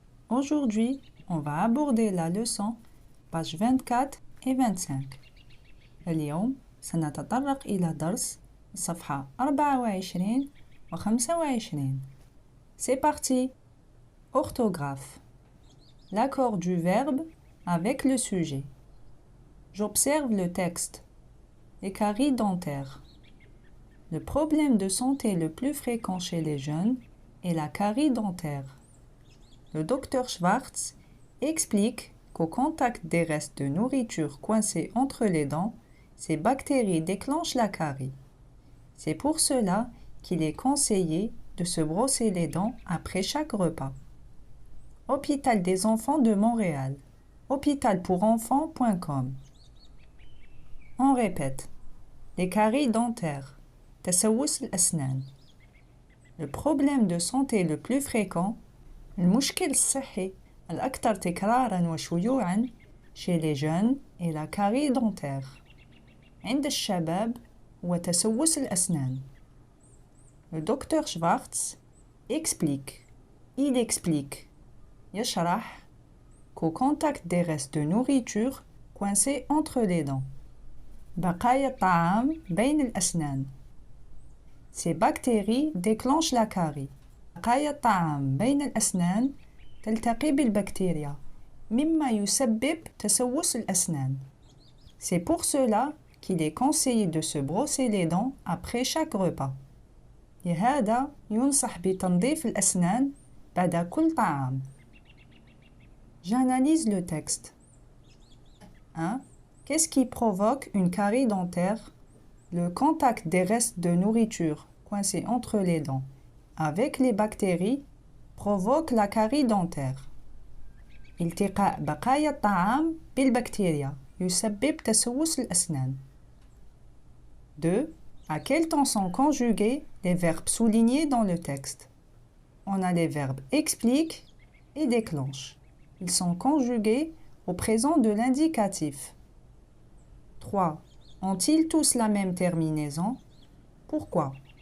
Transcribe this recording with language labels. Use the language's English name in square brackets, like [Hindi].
[French] Aujourd'hui, on va aborder la leçon pages 24 et 25. [Arabic] اليوم سنتطرق إلى درس الصفحة 24 و 25. [French] C'est parti. Orthographe. L'accord du verbe avec le sujet. J'observe le texte. Les caries dentaires. Le problème de santé le plus fréquent chez les jeunes est la carie dentaire. Le docteur Schwartz explique qu'au contact des restes de nourriture coincés entre les dents, ces bactéries déclenchent la carie. C'est pour cela qu'il est conseillé de se brosser les dents après chaque repas. Hôpital des enfants de Montréal. hôpitalpourenfants.com. On répète. Les caries dentaires. [Arabic] تسوس الأسنان. [French] Le problème de santé le plus fréquent, [Arabic] المشكل الصحي الأكثر تكراراً وشيوعاً [French] chez les jeunes est la carie dentaire. [Arabic] عند الشباب هو تسوس الأسنان. [French] Le docteur Schwartz explique, il explique, [Arabic] يشرح [French] qu'au contact des restes de nourriture coincés entre les dents. [Arabic] بقايا الطعام بين الأسنان. [French] Ces bactéries déclenchent la carie. [Arabic] بقايا الطعام بين الأسنان تلتقي بالبكتيريا مما يسبب تسوس الأسنان. [French] C'est pour cela qu'il est conseillé de se brosser les dents après chaque repas. [Arabic] لهذا ينصح بتنظيف الأسنان بعد كل طعام. [French] J'analyse le texte. 1. Qu'est-ce qui provoque une carie dentaire? Le contact des restes de nourriture coincés entre les dents avec les bactéries provoque la carie dentaire. [Arabic] التقاء بقايا الطعام بالبكتيريا يسبب تسوس الأسنان. [French] 2. À quel temps sont conjugués les verbes soulignés dans le texte? On a les verbes explique et déclenche. Ils sont conjugués au présent de l'indicatif. 3. Ont-ils tous la même terminaison? Pourquoi?